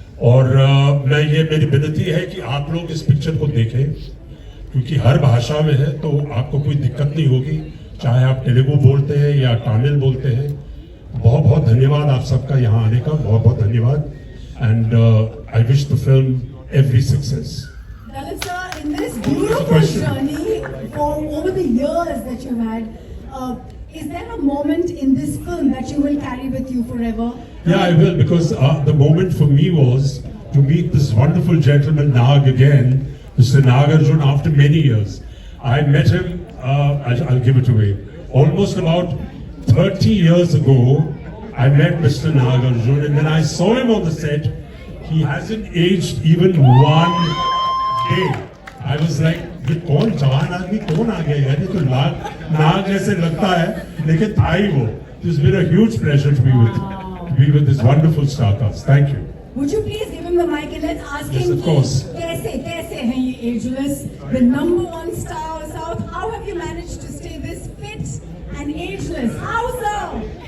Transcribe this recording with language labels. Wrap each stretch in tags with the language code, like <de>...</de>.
<hi>और ये मेरी विनती है कि आप लोग इस पिक्चर को देखें, क्योंकि हर भाषा में है, तो आपको कोई दिक्कत नहीं होगी, चाहे आप तेलुगु बोलते हैं या तमिल बोलते हैं। बहुत बहुत धन्यवाद आप सबका यहाँ आने का, बहुत बहुत धन्यवाद,</hi> <en>And I wish the film every success. Dalit sir, in this beautiful journey for over the years that you've had, is there a moment in this film that you will carry with you forever? Yeah, I will, because the moment for me was to meet this wonderful gentleman Nag again, Mr. Nagarjun, after many years. I met him, I'll give it away, almost about 30 years ago. I met Mr. Nagarjun, and then I saw him on the set. He hasn't aged even one day. I was like,</en> <hi>ये कौन जवान आदमी कौन आ गया यार, ये तो नाग जैसे लगता है, लेकिन था ही वो.</hi> <en>It's been a huge pleasure to be with this wonderful star cast. Thank you. Would you please give him the mic and let's ask Yes, him of course.</en> <hi>कैसे हैं ये</hi> <en>ageless, the #1 star of South? How have you managed to stay this fit and ageless? How so?</en>